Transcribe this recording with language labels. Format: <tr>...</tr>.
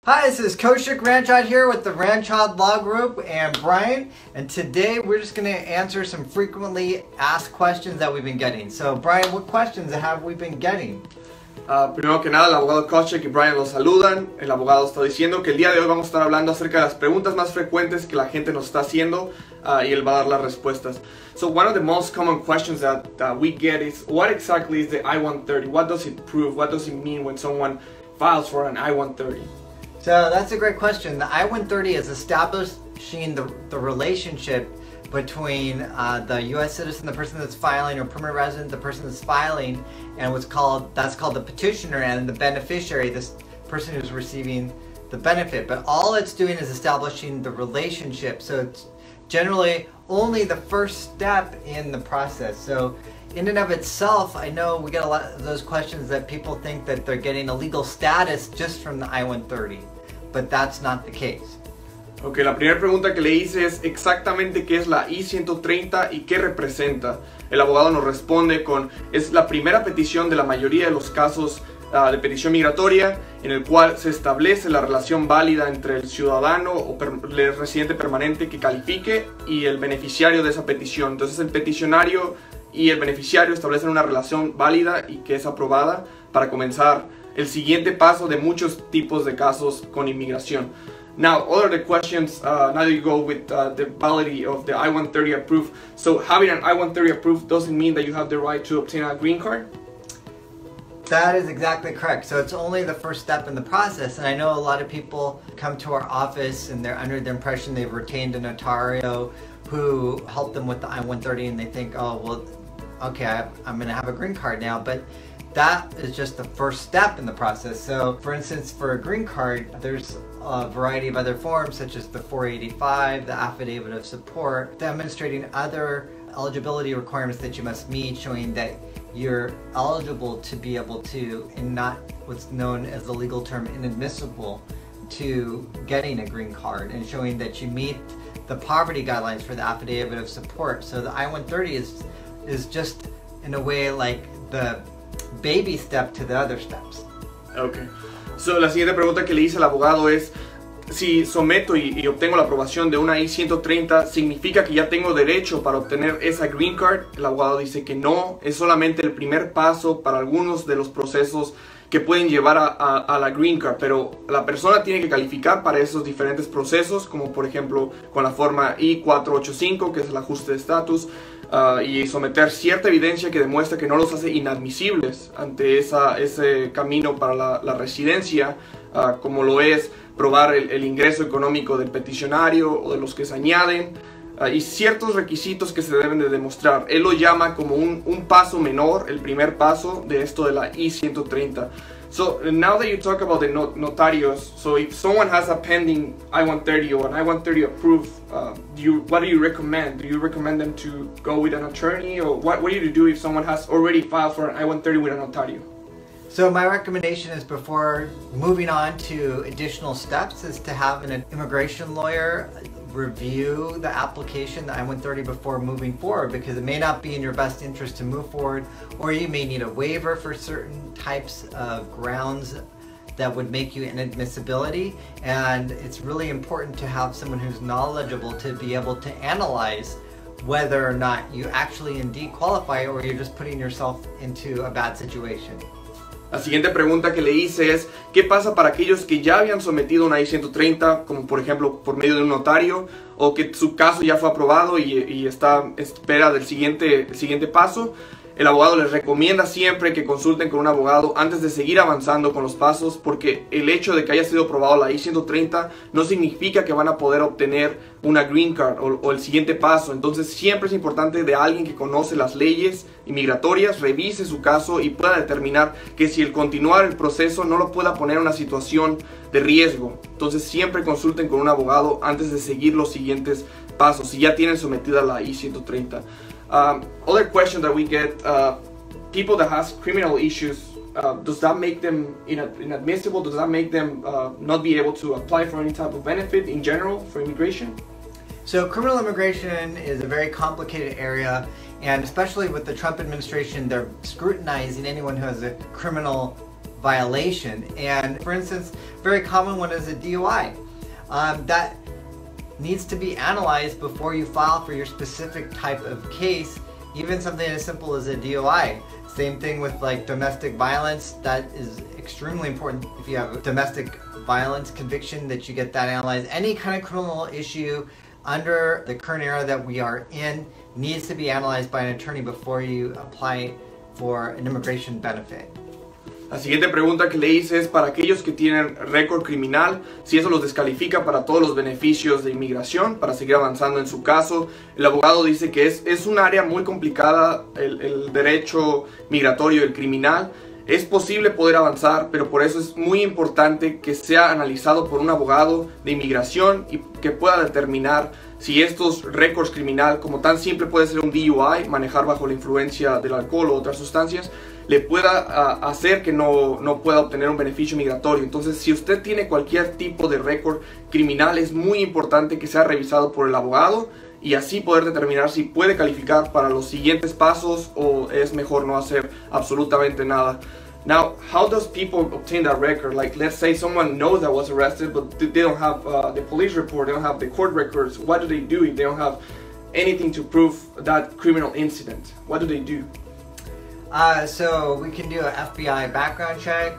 <en>Hi, this is Koshik Ranchod here with the Ranchod Law Group and Brian, and today we're just going to answer some frequently asked questions that we've been getting. So Brian, what questions have we been getting?</en> <es>Primero que nada, el abogado Koshik y Brian los saludan. El abogado está diciendo que el día de hoy vamos a estar hablando acerca de las preguntas más frecuentes que la gente nos está haciendo y él va a dar las respuestas.</es> <en>So one of the most common questions that we get is, what exactly is the I-130? What does it prove? What does it mean when someone files for an I-130? So that's a great question. The I-130 is establishing the relationship between the U.S. citizen, the person that's filing, or permanent resident, the person that's filing, and that's called the petitioner, and the beneficiary, this person who's receiving the benefit. But all it's doing is establishing the relationship. So it's generally only the first step in the process. So in and of itself, I know we get a lot of those questions that people think that they're getting a legal status just from the I-130, but that's not the case.</en> <es>Ok, la primera pregunta que le hice es exactamente qué es la I-130 y qué representa. El abogado nos responde con, es la primera petición de la mayoría de los casos de petición migratoria en el cual se establece la relación válida entre el ciudadano o el residente permanente que califique y el beneficiario de esa petición. Entonces el peticionario y el beneficiario establecen una relación válida y que es aprobada para comenzar el siguiente paso de muchos tipos de casos con inmigración.</es> <en>Now, all of the questions, now that you go with the validity of the I-130 approved, so having an I-130 approved doesn't mean that you have the right to obtain a green card? That is exactly correct. So it's only the first step in the process, and I know a lot of people come to our office and they're under the impression they've retained a notario who helped them with the I-130, and they think, oh, well, okay, I'm going to have a green card now, but that is just the first step in the process. So for instance, for a green card, there's a variety of other forms such as the 485, the affidavit of support, demonstrating other eligibility requirements that you must meet, showing that you're eligible to be able to, and not what's known as the legal term inadmissible, to getting a green card, and showing that you meet the poverty guidelines for the affidavit of support. So the I-130 is just in a way like the baby step to the other steps. Okay.</en> <es>So, la siguiente pregunta que le hice al abogado es, si someto y obtengo la aprobación de una I-130, ¿significa que ya tengo derecho para obtener esa green card? El abogado dice que no, es solamente el primer paso para algunos de los procesos que pueden llevar a la green card, pero la persona tiene que calificar para esos diferentes procesos, como por ejemplo con la forma I-485, que es el ajuste de estatus, y someter cierta evidencia que demuestra que no los hace inadmisibles ante ese camino para la residencia, como lo es probar el ingreso económico del peticionario o de los que se añaden, y ciertos requisitos que se deben de demostrar. Él lo llama como un paso menor, el primer paso de esto de la I-130.</es> <en>So now that you talk about the notarios, so if someone has a pending I-130 or an I-130 approved, what do you recommend? Do you recommend them to go with an attorney, or what do you do if someone has already filed for an I-130 with a notario? So my recommendation is, before moving on to additional steps, is to have an immigration lawyer review the application, the I-130, before moving forward, because it may not be in your best interest to move forward, or you may need a waiver for certain types of grounds that would make you inadmissibility, and it's really important to have someone who's knowledgeable to be able to analyze whether or not you actually indeed qualify, or you're just putting yourself into a bad situation.</en> <es>La siguiente pregunta que le hice es, ¿qué pasa para aquellos que ya habían sometido una I-130, como por ejemplo por medio de un notario, o que su caso ya fue aprobado y está en espera del siguiente paso? El abogado les recomienda siempre que consulten con un abogado antes de seguir avanzando con los pasos, porque el hecho de que haya sido aprobado la I-130 no significa que van a poder obtener una green card o el siguiente paso. Entonces siempre es importante de alguien que conoce las leyes inmigratorias, revise su caso y pueda determinar que si el continuar el proceso no lo pueda poner en una situación de riesgo. Entonces siempre consulten con un abogado antes de seguir los siguientes pasos si ya tienen sometida la I-130.</es> <en>Other question that we get, people that has criminal issues, does that make them inadmissible? Does that make them not be able to apply for any type of benefit in general for immigration? So criminal immigration is a very complicated area, and especially with the Trump administration, they're scrutinizing anyone who has a criminal violation. And for instance, very common one is a DUI. That needs to be analyzed before you file for your specific type of case, even something as simple as a DUI. Same thing with like domestic violence. That is extremely important. If you have a domestic violence conviction, that you get that analyzed. Any kind of criminal issue under the current era that we are in needs to be analyzed by an attorney before you apply for an immigration benefit.</en> <es>La siguiente pregunta que le hice es para aquellos que tienen récord criminal, si eso los descalifica para todos los beneficios de inmigración, para seguir avanzando en su caso. El abogado dice que es un área muy complicada, el derecho migratorio, el criminal. Es posible poder avanzar, pero por eso es muy importante que sea analizado por un abogado de inmigración y que pueda determinar si estos récords criminal, como tan simple puede ser un DUI, manejar bajo la influencia del alcohol o otras sustancias, le pueda hacer que no pueda obtener un beneficio migratorio. Entonces, si usted tiene cualquier tipo de récord criminal, es muy importante que sea revisado por el abogado y así poder determinar si puede calificar para los siguientes pasos o es mejor no hacer absolutamente nada.</es> <en>Now, how does people obtain that record? Like, let's say someone knows that was arrested, but they don't have the police report, they don't have the court records. What do they do if they don't have anything to prove that criminal incident? What do they do? So we can do an FBI background check.</en>